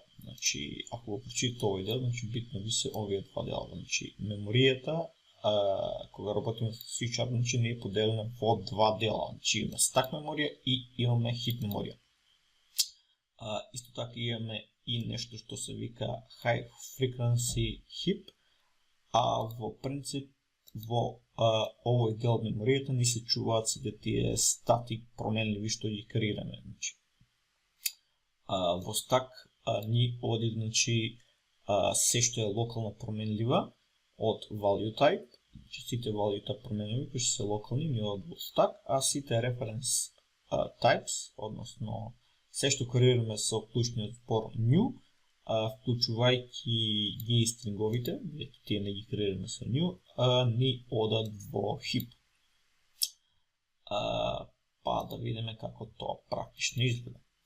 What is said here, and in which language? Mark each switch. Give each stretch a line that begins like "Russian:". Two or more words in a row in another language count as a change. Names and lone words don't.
Macedonian: Значи, ако го прочитате овој дел, значи битно ви се овие два дела. Значи, меморијата, кога работиме со C#, значи не е поделена во два дела. Значи, имаме stack меморија и имаме heap меморија. Исто така имаме и нешто што се вика
English: high frequency heap,
Macedonian: во принцип во овој дел меморијата ни се чуваат сите тие статик променливи што ги креираме. Значи, во stack ни оди, значи, се што е локално променлива од
English: value type,
Macedonian: значи сите
English: value type
Macedonian: променливи кои се локални ни од stack, а сите
English: reference types,
Macedonian: односно се што креираме со клучниот збор new, вклучувајќи ги стринговите, веќе тие не ги креираме со new, ни одат во heap. Па да видиме како тоа практично изгледа.